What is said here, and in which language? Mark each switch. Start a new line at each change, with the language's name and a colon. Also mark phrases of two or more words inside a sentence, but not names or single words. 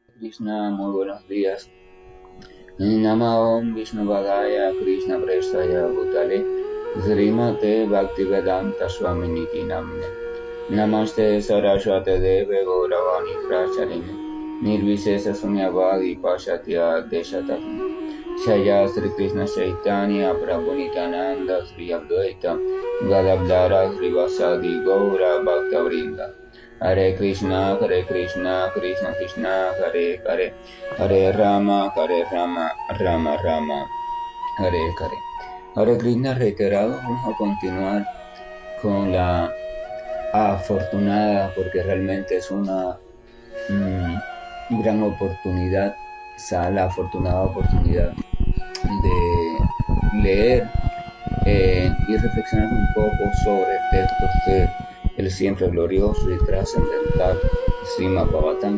Spanish: Krishna, muy buenos días.
Sanskrit: नमो ॐ विष्णु पादाय कृष्ण प्रेष्ठाय भूतले श्रीमते भक्तिवेदान्त स्वामी निति नामिने नमस्ते सारस्वते देवे गौरवाणी प्रचारिणे निर्विशेष शून्यवादी पाश्चात्य देशताहिने शाय श्री कृष्ण चैतन्य प्रभु नित्यानन्द श्री अद्वैत गदाधर श्रीवासादि गौर भक्तवृन्द हरे कृष्ण, कृष्ण कृष्ण, हरे हरे, हरे राम, राम राम, हरे हरे. हरे कृष्ण
Spanish: reiterado, vamos a continuar con la afortunada, porque realmente es una gran oportunidad, la afortunada oportunidad de leer y reflexionar un poco sobre textos de el siempre glorioso y trascendental Srimad Bhagavatam,